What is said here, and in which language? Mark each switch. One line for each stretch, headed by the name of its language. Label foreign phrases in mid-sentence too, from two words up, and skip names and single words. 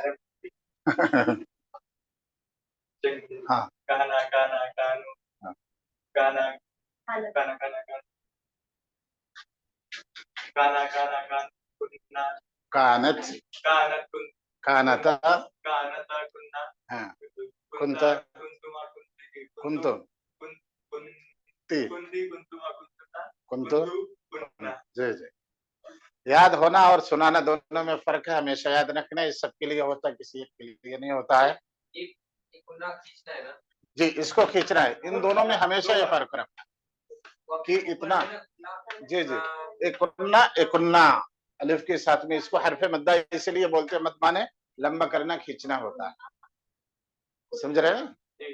Hindi: हाँ गाना गाना गानो हाँ। गाना खाना गाना गाना गाना गाना गाना कुन्ना कानत गाना कुन कानता गाना ता कुन्ना हाँ कुन्ता कुंता कुन्तुमा कुन्ती कुंतो कुन कुन ती कुंती कुन्तुमा कुन्तुना कुंतो कुन्तु कुन्ना। जी जी याद होना और सुनाना दोनों में फर्क है, हमेशा याद रखना। इस सबके लिए होता है, किसी एक के लिए नहीं होता है। एक एक कुन्ना खींचना है ना जी इसको खींचना है, इन दोनों में हमेशा ये फर्क रखना कि इतना। जी जी एक उन्ना अलिफ के साथ में इसको हरफे मद्दा इसलिए बोलते हैं, मद माने लंबा करना खींचना होता है, समझ रहे हैं।